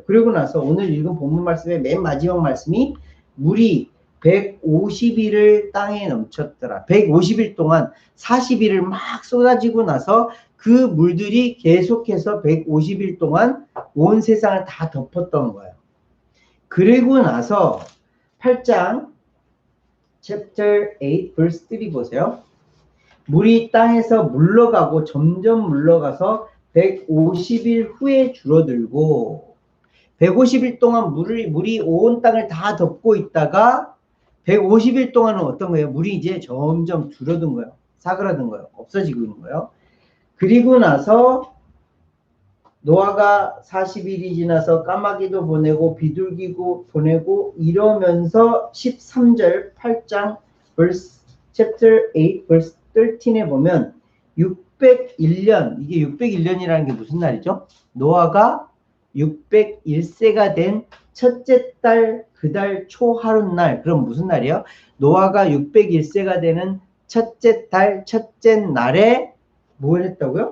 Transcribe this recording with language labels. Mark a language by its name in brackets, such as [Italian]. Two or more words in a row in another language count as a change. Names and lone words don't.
[Korean] 그리고 나서 오늘 읽은 본문 말씀의 맨 마지막 말씀이 물이 150일을 땅에 넘쳤더라. 150일 동안 40일을 막 쏟아지고 나서 그 물들이 계속해서 150일 동안 온 세상을 다 덮었던 거예요. 그리고 나서 8장 [English] chapter 8 verse 3 [Korean] 보세요. 물이 땅에서 물러가고 점점 물러가서 150일 후에 줄어들고 150일 동안 물이 온 땅을 다 덮고 있다가 150일 동안은 어떤 거예요? 물이 이제 점점 줄어든 거예요. 사그라든 거예요. 없어지고 있는 거예요. 그리고 나서 노아가 40일이 지나서 까마귀도 보내고 비둘기도 보내고 이러면서 13절 8장 [English] verse chapter 8 verse 13 [Korean] 에 보면 601년, 이게 601년이라는 게 무슨 날이죠? 노아가 601세가 된 첫째 달 그 달 초하룻날. 그럼 무슨 날이에요? 노아가 601세가 되는 첫째 달 첫째 날에 뭘 했다고요?